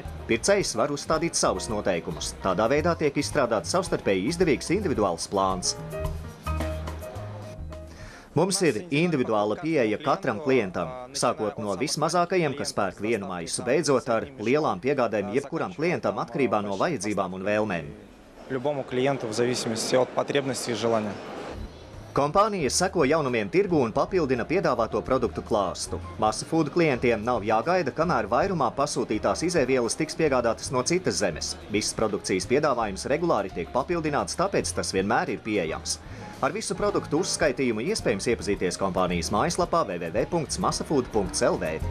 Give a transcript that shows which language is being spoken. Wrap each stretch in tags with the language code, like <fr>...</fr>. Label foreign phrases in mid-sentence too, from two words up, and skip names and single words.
<lv>Pircējs var uzstādīt savus noteikumus. Tādā veidā tiek izstrādāts savstarpēji izdevīgs individuāls plāns. Mums ir individuāla pieeja katram klientam, sākot no vismazākajiem, kas pērk vienu maisu, beidzot ar lielām piegādēm jebkuram klientam atkarībā no vajadzībām un vēlmēm.</lv> <ru>Любому клиенту в зависимости от потребностей и желания.</ru> <lv>Kompānija seko jaunumiem tirgu un papildina piedāvāto produktu klāstu. Masa Food klientiem nav jāgaida, kamēr vairumā pasūtītās izēvielas tiks piegādātas no citas zemes. Viss produkcijas piedāvājums regulāri tiek papildināts, tāpēc tas vienmēr ir pieejams. Ar visu produktu uzskaitījumu iespējams iepazīties kompānijas mājaslapā www.masafood.lv.</lv>